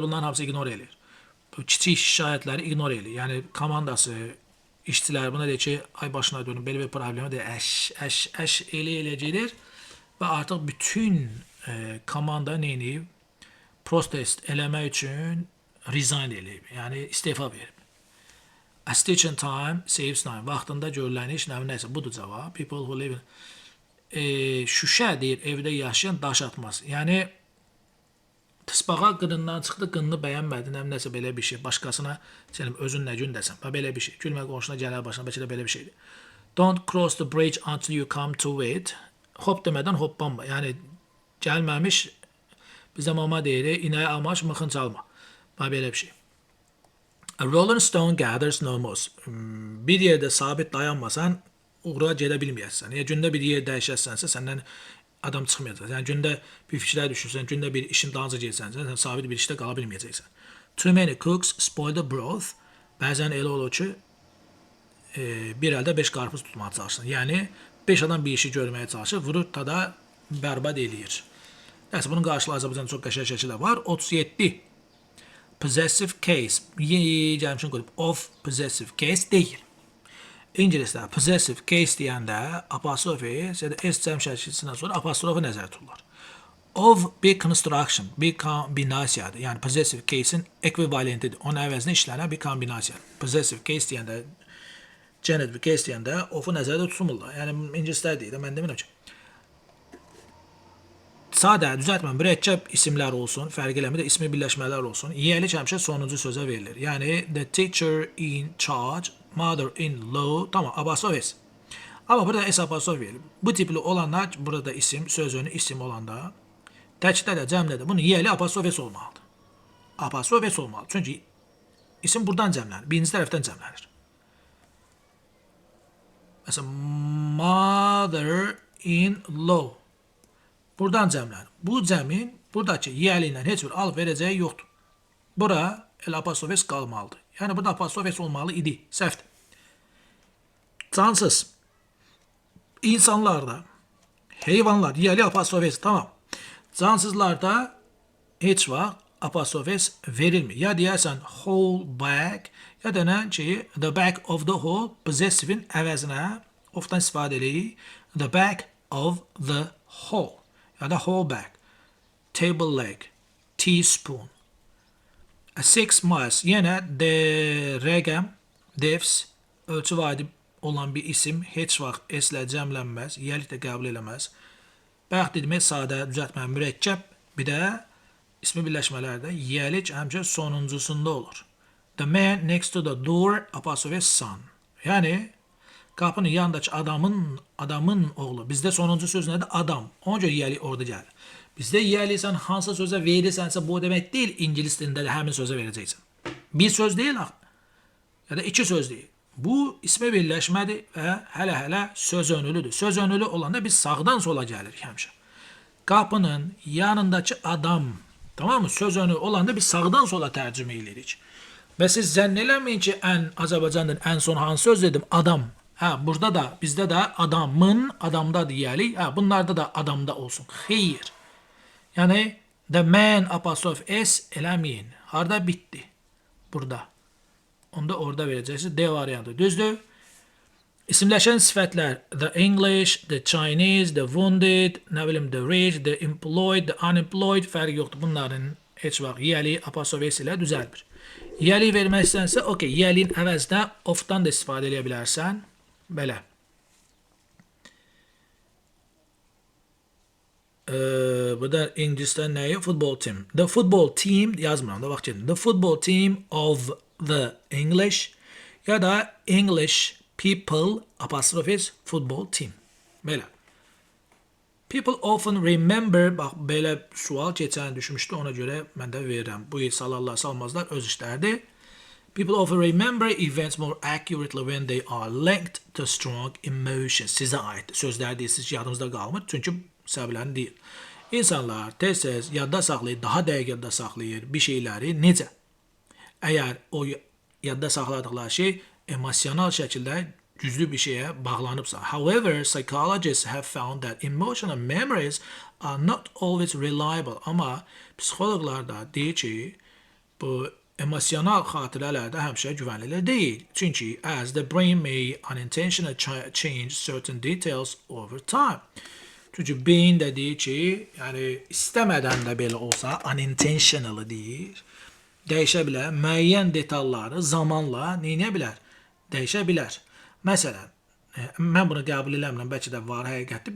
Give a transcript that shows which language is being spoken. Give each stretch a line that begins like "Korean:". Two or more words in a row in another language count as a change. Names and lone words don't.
Azerbaijani: Bunların hamısı ignor eləyir. Kiçik şikayətləri ignor eləyir. Yəni, komandası, işçilər buna deyir ki, ay başına dönün, belə bir problemi deyir, əş elə gedir və artıq bütün komanda nə edir? Protest eləmək üçün resign eləyib, yəni istefa verib.
English: A stitch in time saves time.
Azerbaijani: Vaxtında görülən iş nəsə, budur cavab.
English: People who live in
Azerbaijani: şüşə deyir, evdə yaşayan daş atmaz. Yəni, tısbağa qınından çıxdı, qınını bəyənmədi, nəsə belə bir şey. Başqasına, özün nə gün desən, belə bir şey. Gülmə qonşuna gələr başına, bəlkə də belə bir şeydir.
English: Don't cross the bridge until you come to it.
Azerbaijani: Hop demədən hoppanma. Yəni, gəlməmiş, bizə mama deyir, inəyə amaç, mıxın çalma. Belə bir şey.
English: A rolling stone gathers no moss.
Azerbaijani: Bir yerdə sabit dayanmasan, uğra gedə bilməyəsən. Yəni, gündə bir yer dəyişəsənsə, səndən adam çıxmayacaq. Yəni, gündə bir fikrə düşürsən, gündə bir işin dalınca gelsənsə, sən sabit bir işdə qala bilməyəcəksən.
English: Too many cooks spoil the broth.
Azerbaijani: Bəzən elə olur ki, bir əldə 5 qarpız tutmağa çalışsın. Yəni, 5 adam bir işi görməyə çalışır, vurur, tada bərbad eləyir. Nəsə, bunun qarşılığı Azərbaycanda çox qəşəng şəkildə var. 37.
English: Possessive case.
Azerbaijani: Gəlmişin qoyub.
English: Of possessive case deyil.
Azerbaijani: İngilisdə
English: possessive case
Azerbaijani: deyəndə apostrofis ya da S cəm şəkilsindən sonra apostrofu nəzərdə tutulur. Of bir construction, bir kombinasiyadır. Yəni
English: possessive case'in
Azerbaijani: ekvivalentidir. Onun əvəzinə işlənən bir kombinasiyadır.
English: Possessive case
Azerbaijani: deyəndə,
English: genitive case
Azerbaijani: deyəndə of'u nəzərdə tutulmurlar. Yəni ingilislər deyil, mən demirəm ki. Sadə, düzəltmə, mürəkkəb isimlər olsun, fərq eləmir də ismi birləşmələr olsun. Yiyəlik həmişə sonuncu sözə verilir. Yəni,
English: the teacher in charge, mother-in-law,
Azerbaijani: tamam, apostrofis. Amma burada S apostrof verilib. Bu tipli olanlar, burada isim, sözünü isim olanda, təkdə də, cəmdə də, bunun yiyəli apostrofis olmalıdır. Apostrofis olmalıdır. Çünki isim buradan cəmlənir, birinci tərəfdən cəmlənir. Məsələn,
English: mother-in-law.
Azerbaijani: Buradan cəmlənir. Bu cəmin, buradakı yiyəli ilə heç bir alıb verəcəyi yoxdur. Bura el apostrofis qalmalıdır. Yəni, burada apostrofis olmalı idi. Səhvdir. Cansız. İnsanlarda, heyvanlar, yiyəli apostrofis, tamam. Cansızlarda heç vaxt apostrofis verilmir. Ya deyərsən
English: whole bag,
Azerbaijani: ya denən ki,
English: the back of the whole,
Azerbaijani: possessive'in əvəzinə ofdan istifadə edirik.
English: The back of the whole.
Azerbaijani: Ya da
English: whole bag, table leg, teaspoon. A 6 miles,
Azerbaijani: yenə rəqəm, defs, ölçü vadi olan bir isim heç vaxt S-lə cəmlənməz, yiyəlik də qəbul eləməz. Bayaq demək sadə, düzəltmə, mürəkkəb, bir də ismi birləşmələrdə yiyəlik həmçə sonuncusunda olur.
English: The man next to the door, apostrophe son.
Azerbaijani: Yəni, qapının yanındakı adamın oğlu. Bizdə sonuncu söz nədir? Adam. Ona görə yiyəlik orada gəlir. Bizdə yiyəlik sən hansı sözə verirsənsə, bu demək deyil, ingilis dilində də həmin sözə verəcəksən. Bir söz deyil, ya da 2 söz deyil. Bu ismi birləşmədir və hələ söz önülüdür. Söz önülü olanda biz sağdan sola gəlirik həmişə. Qapının yanındakı adam, tamam mı? Söz önü olanda biz sağdan sola tərcümə edirik. Və siz zənn eləməyin ki, Azərbaycandan ən son hansı söz dedim? Adam. Burada da, bizdə də adamın, adamda deyəlik. Bunlarda da adamda olsun. Xeyr. Yəni,
English: the man apostrof S
Azerbaijani: eləməyin. Harada bitdi? Burada. Onu da orada verəcəksiniz. D variantı. Düzdür? İsimləşən sifətlər.
English: The English, the Chinese, the wounded,
Azerbaijani: nə bilim,
English: the rich, the employed, the unemployed
Azerbaijani: fərq yoxdur. Bunların heç vaxt yiyəli apostrof S ilə düzəlmir. Yəli vermək istənsə, okey, yəlin əvəzinə of-dan da istifadə edə bilərsən. Belə. Bu da İngilisdə nəyi?
English: Football team. The football team
Azerbaijani: yazmıram da, bax gedin.
English: The football team of the English
Azerbaijani: ya da
English: English people apostrophes football team. Belə. People often remember,
Azerbaijani: bax belə sual keçən düşmüşdü, ona görə mən də verirəm. Bu il salarlar salmazlar öz işlərdir.
English: People often remember events more accurately when they are linked to strong emotions.
Azerbaijani: Sizə aid sözlər deyirsiniz ki, yadınızda qalmır, çünki səbəblərini deyil. İnsanlar tez-tez yadda saxlayır, daha dəqiq yadda saxlayır bir şeyləri necə? Əgər o yadda saxladıqları şey emosional şəkildə güclü bir şeyə bağlanıbsa.
English: However, psychologists have found that emotional memories are not always reliable.
Azerbaijani: Amma psixoloqlar da deyir ki, bu emosional xatirələr də həmişə güvənilir deyil.
English: Çünki as the brain may unintentionally change certain details over time.
Azerbaijani: Çünki beyin də deyir ki, yəni istəmədən də belə olsa, unintentionally deyir, dəyişə bilər. Müəyyən detalları zamanla neyə bilər? Dəyişə bilər. Məsələn, mən bunu qəbul eləmirəm, bəlkə də var həqiqətdir.